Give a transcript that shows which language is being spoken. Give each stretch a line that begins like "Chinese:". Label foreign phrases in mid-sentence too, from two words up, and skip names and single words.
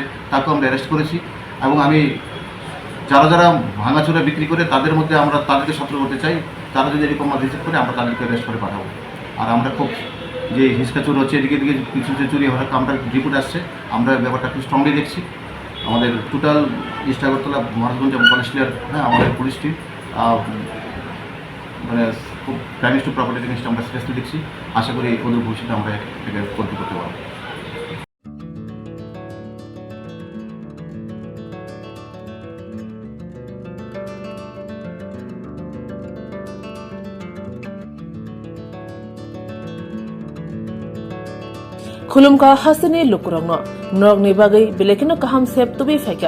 Bangla: তাকেও আমরা অ্যারেস্ট করেছি এবং আমি যারা ভাঙাচোরা বিক্রি করে তাদের মধ্যে আমরা তাদেরকে সতর্ক করতে চাই তারা যদি এরকম মাল রিসিভ করে আমরা তাদেরকে অ্যারেস্ট করে পাঠাবো আর আমরা খুব যে হিসকা চুর হচ্ছে এদিকে কিছু চুরি হওয়ার আমরা রিপোর্ট আসছে আমরা ব্যাপারটা খুব স্ট্রংলি দেখছি আমাদের টোটাল ইস্ট আগরতলা মহারাজগঞ্জ এবং কলেজটিয়ার আমাদের পুলিশ টিম মানে খুব
English: crime to property
Bangla: জিনিসটা আমরা সিরিয়াসলি দেখছি আশা করি ওদের ভবিষ্যতে আমরা এটাকে কন্ট্রোল করতে পারবো
Kok Borok: Khulumka hasani lukurangno norgni bagai belekino kaham sep tubi faika